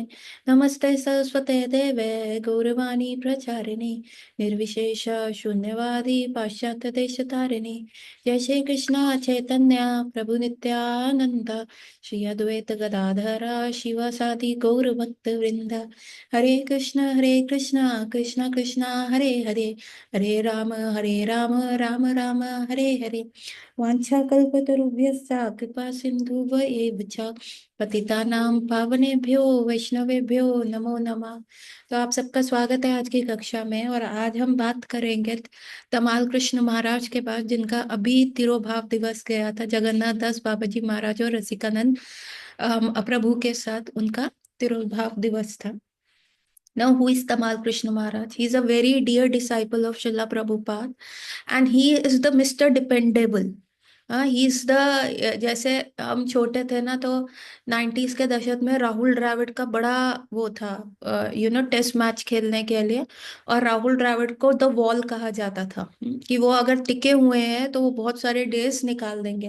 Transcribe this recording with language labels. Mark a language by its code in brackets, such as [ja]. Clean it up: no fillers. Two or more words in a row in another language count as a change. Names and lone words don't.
[sa] नमस्ते सरस्वते देवे गौरवाणी प्रचारिणे निर्विशेष शून्यवादी पाश्चात्यदेशतारिणे। जय श्री कृष्ण चैतन्य प्रभु नित्यानंद श्री अद्वैत गदाधर शिवसादि गौर भक्त वृंद। हरे कृष्ण कृष्ण कृष्ण हरे हरे, हरे राम राम राम हरे हरे। वाञ्छाकल्पतरुभ्यश्च कृपा सिन्धुभ्येव च पतितानां पावनेभ्यो वैष्णवेभ्यो नमो नमः। [hi] तो आप सबका स्वागत है आज की कक्षा में। और आज हम बात करेंगे तमाल कृष्ण महाराज के पास, जिनका अभी तिरोभाव दिवस गया था। जगन्नाथ दास बाबा जी महाराज और रसिकानंद प्रभु के साथ उनका तिरोभाव दिवस था। [en] Now, who is Tamal Krishna Maharaj? He is a very dear disciple of Srila Prabhupada, and he is the Mr. Dependable. [hi] हाँ, [en] he is the, [hi] जैसे हम छोटे थे ना तो 90s के दशक में राहुल द्रविड़ का बड़ा वो था, [en] test match [hi] खेलने के लिए। और राहुल द्रविड़ को [en] the wall [hi] कहा जाता था, कि वो अगर टिके हुए हैं तो वो बहुत सारे डेज निकाल देंगे।